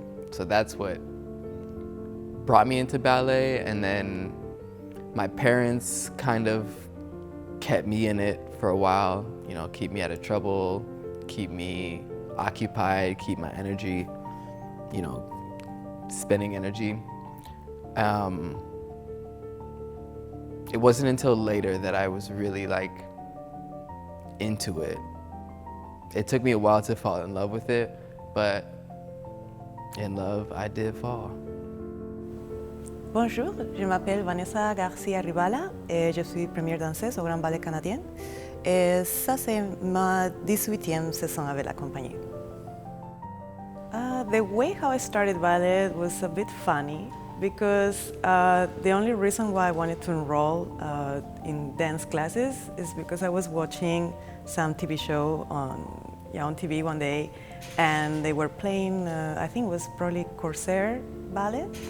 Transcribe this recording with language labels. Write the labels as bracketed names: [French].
[English] So that's what brought me into ballet, and then my parents kind of kept me in it for a while, you know, keep me out of trouble, keep me occupied, keep my energy, you know, spending energy. It wasn't until later that I was really like into it. It took me a while to fall in love with it, but in love I did fall. [French] Bonjour, je m'appelle Vanesa G.R. et je suis première danseuse au Grand Ballet canadien. Et ça, c'est ma 18e saison avec la compagnie. [English] The way how I started ballet was a bit funny because the only reason why I wanted to enroll in dance classes is because I was watching some TV show on TV one day, and they were playing, I think it was probably Conseils ballet.